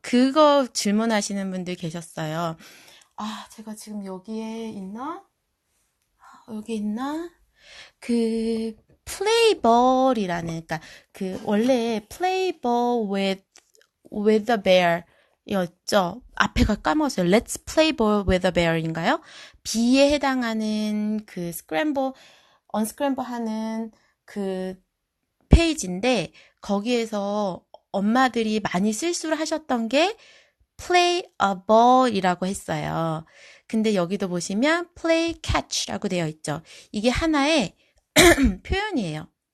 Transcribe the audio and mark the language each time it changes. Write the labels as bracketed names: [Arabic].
[Korean] 그거 질문하시는 분들 계셨어요. 제가 지금 여기에 있나? 여기 있나? 플레이볼이라는, 그러니까 원래 플레이볼 with a bear 였죠. 앞에가 까먹었어요. [English] Let's play ball with a bear 인가요? [Korean] B에 해당하는 언스크램블 하는 페이지인데 거기에서 엄마들이 많이 실수를 하셨던 게 play a ball 이라고 했어요. 근데 여기도 보시면 play catch 라고 되어 있죠. 이게 하나의 표현이에요.